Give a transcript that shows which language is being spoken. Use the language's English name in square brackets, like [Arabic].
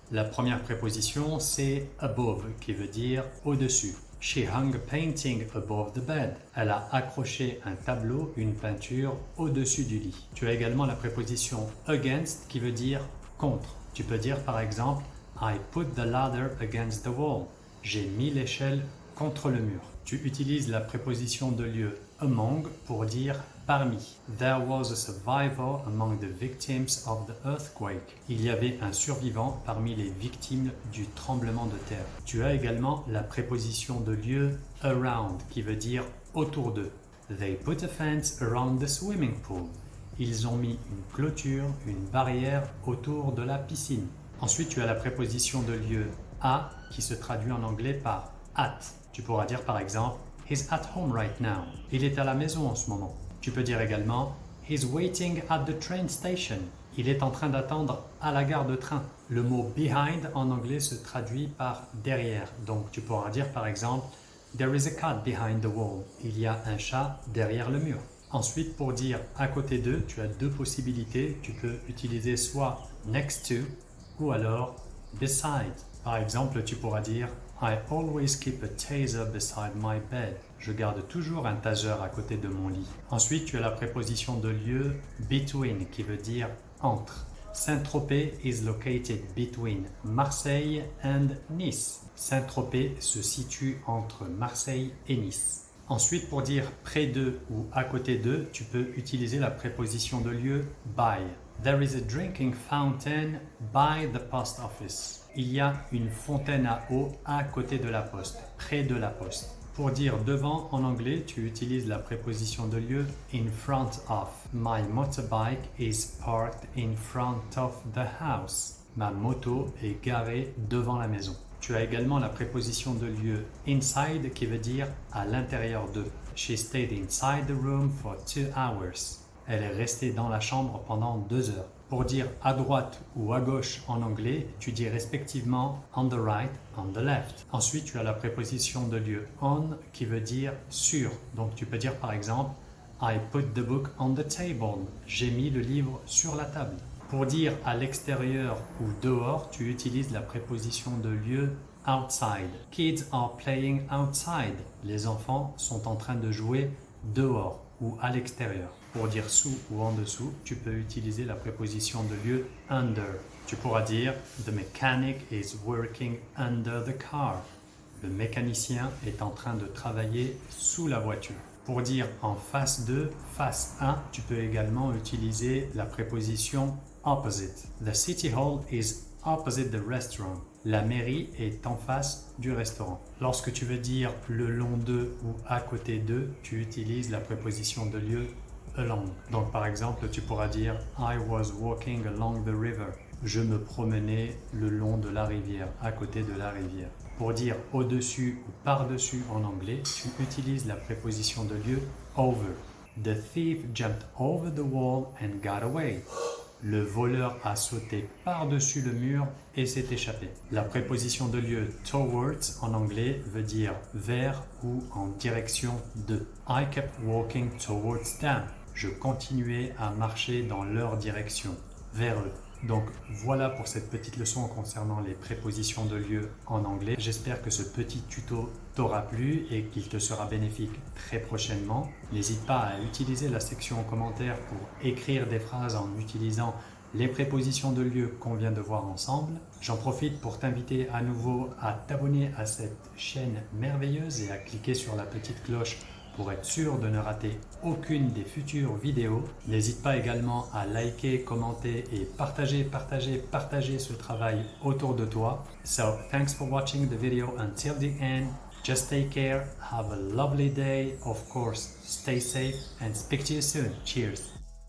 [French] La première préposition c'est above qui veut dire au-dessus. [English] She hung a painting above the bed. [French] Elle a accroché un tableau, une peinture au-dessus du lit. Tu as également la préposition against qui veut dire contre. Tu peux dire par exemple [English] I put the ladder against the wall. [French] J'ai mis l'échelle contre le mur. Tu utilises la préposition de lieu among pour dire parmi. [English] There was a survivor among the victims of the earthquake. [French] Il y avait un survivant parmi les victimes du tremblement de terre. Tu as également la préposition de lieu around qui veut dire autour d'eux. [English] They put a fence around the swimming pool. [French] Ils ont mis une clôture, une barrière autour de la piscine. Ensuite, tu as la préposition de lieu à qui se traduit en anglais par at. Tu pourras dire par exemple [English] He's at home right now. [French] Il est à la maison en ce moment. Tu peux dire également [English] He's waiting at the train station. [French] Il est en train d'attendre à la gare de train. Le mot behind en anglais se traduit par derrière. Donc tu pourras dire par exemple [English] There is a cat behind the wall. [French] Il y a un chat derrière le mur. Ensuite, pour dire à côté d'eux, tu as deux possibilités. Tu peux utiliser soit next to ou alors beside. Par exemple, tu pourras dire [English] I always keep a taser beside my bed. [French] Je garde toujours un taser à côté de mon lit. Ensuite, tu as la préposition de lieu between qui veut dire entre. [English] Saint-Tropez is located between Marseille and Nice. [French] Saint-Tropez se situe entre Marseille et Nice. Ensuite, pour dire près d'eux ou à côté d'eux, tu peux utiliser la préposition de lieu by. [English] There is a drinking fountain by the post office. [French] Il y a une fontaine à eau à côté de la poste, près de la poste. Pour dire devant en anglais, tu utilises la préposition de lieu in front of. [English] My motorbike is parked in front of the house. [French] Ma moto est garée devant la maison. Tu as également la préposition de lieu inside qui veut dire à l'intérieur de. [English] She stayed inside the room for 2 hours. [French] Elle est restée dans la chambre pendant 2 heures. Pour dire à droite ou à gauche en anglais, tu dis respectivement [English] on the right, on the left. [French] Ensuite, tu as la préposition de lieu on qui veut dire sur. Donc tu peux dire par exemple [English] I put the book on the table. [French] J'ai mis le livre sur la table. Pour dire à l'extérieur ou dehors, tu utilises la préposition de lieu outside. [English] Kids are playing outside. [French] Les enfants sont en train de jouer dehors ou à l'extérieur. Pour dire sous ou en dessous, tu peux utiliser la préposition de lieu under. Tu pourras dire [English] The mechanic is working under the car. [French] Le mécanicien est en train de travailler sous la voiture. Pour dire en face de, face à, tu peux également utiliser la préposition opposite. [English] The city hall is opposite the restaurant. [French] La mairie est en face du restaurant. Lorsque tu veux dire le long de ou à côté de, tu utilises la préposition de lieu along. Donc par exemple, tu pourras dire [English] I was walking along the river. [French] Je me promenais le long de la rivière, à côté de la rivière. Pour dire au-dessus ou par-dessus en anglais, tu utilises la préposition de lieu over. [English] The thief jumped over the wall and got away. [French] Le voleur a sauté par-dessus le mur et s'est échappé. La préposition de lieu towards en anglais veut dire vers ou en direction de. [English] I kept walking towards them. [French] Je continuais à marcher dans leur direction, vers eux. Donc voilà pour cette petite leçon concernant les prépositions de lieu en anglais. J'espère que ce petit tuto t'aura plu et qu'il te sera bénéfique très prochainement. N'hésite pas à utiliser la section commentaires pour écrire des phrases en utilisant les prépositions de lieu qu'on vient de voir ensemble. J'en profite pour t'inviter à nouveau à t'abonner à cette chaîne merveilleuse et à cliquer sur la petite cloche pour être sûr de ne rater aucune des futures vidéos. N'hésite pas également à liker, commenter et partager ce travail autour de toi. [English] So, thanks for watching the video until the end. Just take care, have a lovely day, of course, stay safe and speak to you soon. Cheers!